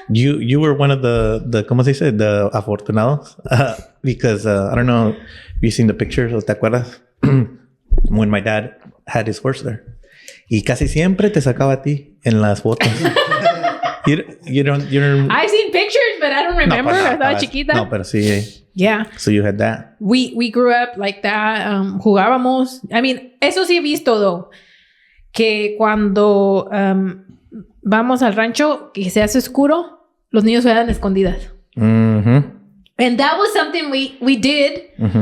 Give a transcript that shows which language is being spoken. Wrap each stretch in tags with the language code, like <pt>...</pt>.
<en>You were one of the</en> <es>¿cómo se dice?</es> <en>The afortunados, because I don't know if you've seen the pictures,</en> <es>o te acuerdas,</es> <en>when my dad had his horse there.</en> <es>Y casi siempre te sacaba a ti en las fotos.</es> <en>you don't... I've seen pictures, but I don't remember.</en> <es>Estaba chiquita. No, pero sí.</es> <en>Yeah. So you had that. We grew up like that.</en> <es>Jugábamos.</es> <en>I mean,</en> <es>eso sí he visto,</es> <en>though.</en> <es>Que cuando vamos al rancho, que se hace oscuro, los niños juegan escondidas.</es> <en>And that was something we did.</en>